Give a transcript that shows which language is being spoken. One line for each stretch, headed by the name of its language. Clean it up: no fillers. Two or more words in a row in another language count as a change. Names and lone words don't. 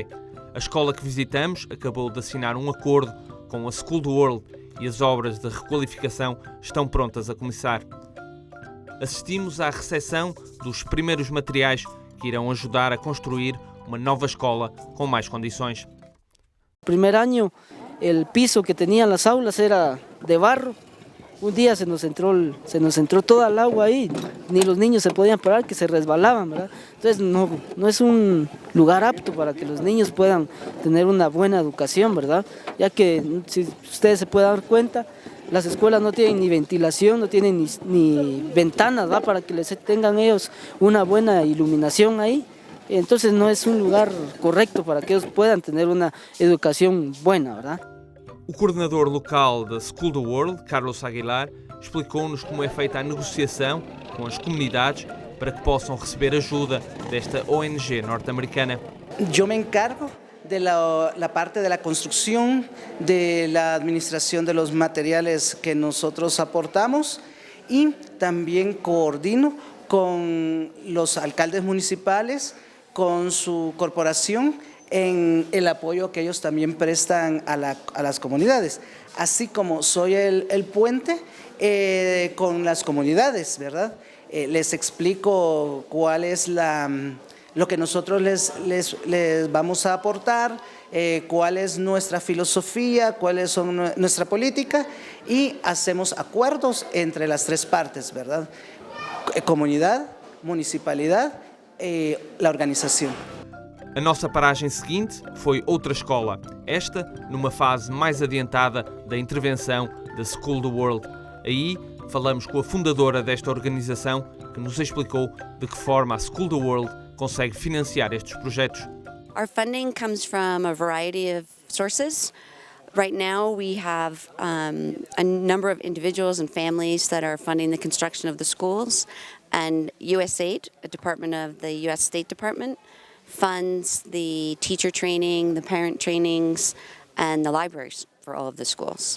Portuguese: A escola que visitamos acabou de assinar um acordo com a School the World e as obras de requalificação estão prontas a começar. Assistimos à recepção dos primeiros materiais que irão ajudar a construir uma nova escola com mais condições. Primeiro ano, o piso que tinha nas aulas era de barro.
Spanish: Un día se nos entró toda el agua ahí, ni los niños se podían parar, que se resbalaban, ¿verdad? Entonces no es un lugar apto para que los niños puedan tener una buena educación, ¿verdad? Ya que, si ustedes se pueden dar cuenta, las escuelas no tienen ni ventilación, no tienen ni ventanas, ¿verdad? Para que les tengan ellos una buena iluminación ahí. Entonces no es un lugar correcto para que ellos puedan tener una educación buena, ¿verdad?
Portuguese: O coordenador local da School the World, Carlos Aguilar, explicou-nos como é feita a negociação com as comunidades para que possam receber ajuda desta ONG norte-americana.
Spanish: Yo me encargo de la parte de la construcción, de la administración de los materiales que nosotros aportamos y también coordino con los alcaldes municipales, con su corporación en el apoyo que ellos también prestan a las comunidades, así como soy el puente con las comunidades, ¿verdad? Les explico cuál es lo que nosotros les vamos a aportar, cuál es nuestra filosofía, cuáles son nuestra política y hacemos acuerdos entre las tres partes, ¿verdad?
Portuguese: Comunidade, municipalidade e a organização. A nossa paragem seguinte foi outra escola, esta numa fase mais adiantada da intervenção da School the World. Aí falamos com a fundadora desta organização, que nos explicou de que forma a School the World consegue financiar estes projetos.
English: Our funding comes from a variety of sources. Right now we have a number of individuals and families that are funding the construction of the schools, and USAID, a department of the US State Department, funds the teacher training, the parent trainings, and the libraries for all of the schools.